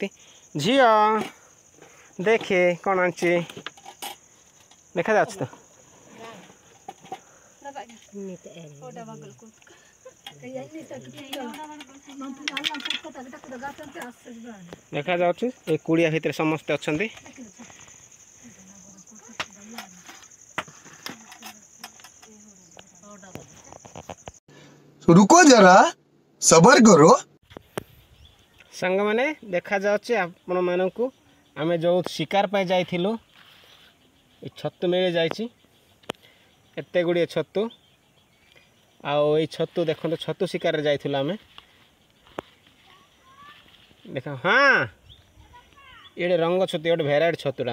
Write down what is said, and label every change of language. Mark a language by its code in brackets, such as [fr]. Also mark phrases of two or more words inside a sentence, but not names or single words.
[or] ଝିଅ ଦେଖେ କ'ଣ ଆଣିଛି, ଦେଖାଯାଉଛି ତ। ଦେଖାଯାଉଛି ଏଇ କୁଡ଼ିଆ ଭିତରେ ସମସ୍ତେ ଅଛନ୍ତି। [hi] रुको जरा सबर करो। [or] ସାଙ୍ଗମାନେ ଦେଖାଯାଉଛି ଆପଣମାନଙ୍କୁ ଆମେ ଯେଉଁ ଶିକାର ପାଇଁ ଯାଇଥିଲୁ, ଏ ଛତୁ ମିଳିଯାଇଛି, ଏତେ ଗୁଡ଼ିଏ ଛତୁ। ଆଉ ଏଇ ଛତୁ ଦେଖନ୍ତୁ, ଛତୁ ଶିକାରରେ ଯାଇଥିଲୁ ଆମେ। ଦେଖ, ହଁ ଏଇଟେ ରଙ୍ଗ ଛତୁ, ଗୋଟେ ଭେରାଇଟି ଛତୁଟା।